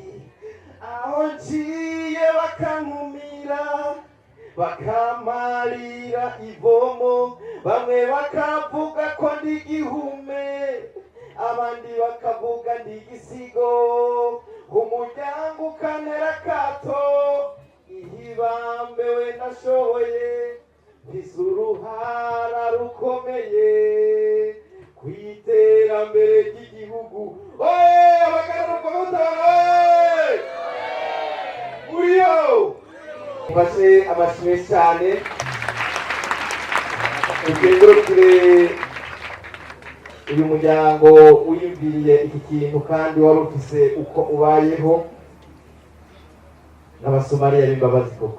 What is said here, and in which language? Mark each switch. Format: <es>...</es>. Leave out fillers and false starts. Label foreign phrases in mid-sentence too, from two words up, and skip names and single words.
<rn>Aho nciye bakankumira, bakamarira ivomo, bamwe bakavuga ko ndi igihume, abandi bakavuga ndi igisigo. Umuryango ukanera kato, ihibambewe nashoboye, mfise uruhara rukomeye kw'iterambere ry'igihugu. Oye, abagararuka mutabara! Uriyo! Mfashe amashimwe cyane, ukengurukire uyu muryango wiyumviriye iki kintu kandi wari ufise uko ubayeho n'abasomaliya b'imbabazi koko.</rn>